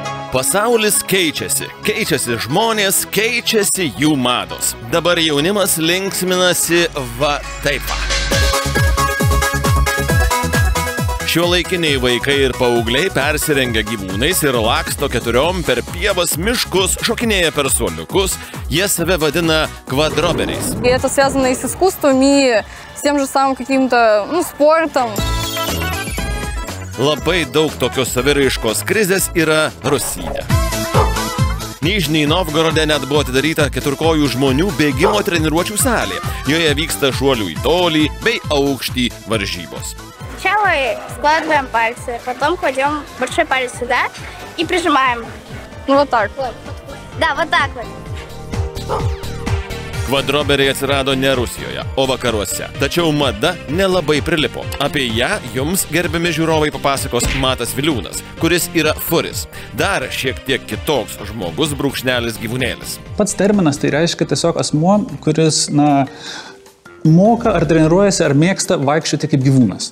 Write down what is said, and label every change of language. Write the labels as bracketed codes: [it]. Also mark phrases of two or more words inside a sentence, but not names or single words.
[lt] Pasaulis keičiasi, keičiasi žmonės, keičiasi jų mados. Dabar jaunimas linksminasi va taip. Šiuolaikiniai vaikai ir paaugliai persirengia gyvūnais ir laksto keturiom per pievas, miškus, šokinėja per suoliukus. Jie save vadina квадроберais. [ru] Это связано и с искусством, и с тем же самым каким-то, спортом. [lt] Labai daug tokios saviraiškos krizės yra Rusijoje. Nižnij Novgorode net buvo atidaryta keturkojų žmonių bėgimo treniruočių salė. Joje vyksta šuolių į tolį bei aukštį varžybos. [ru] Сначала складываем пальцы, потом кладем большой палец сюда и прижимаем. Вот так. Да, вот так вот. [lt] Kvadroberiai atsirado ne Rusijoje, o vakaruose. Tačiau mada nelabai prilipo. Apie ją jums, gerbiami žiūrovai, papasakos Matas Viliūnas, kuris yra furis. Dar šiek tiek kitoks žmogus brūkšnelis gyvūnėlis. Pats terminas tai reiškia tiesiog asmuo, kuris, moka ar treniruojasi ar mėgsta vaikščioti kaip gyvūnas.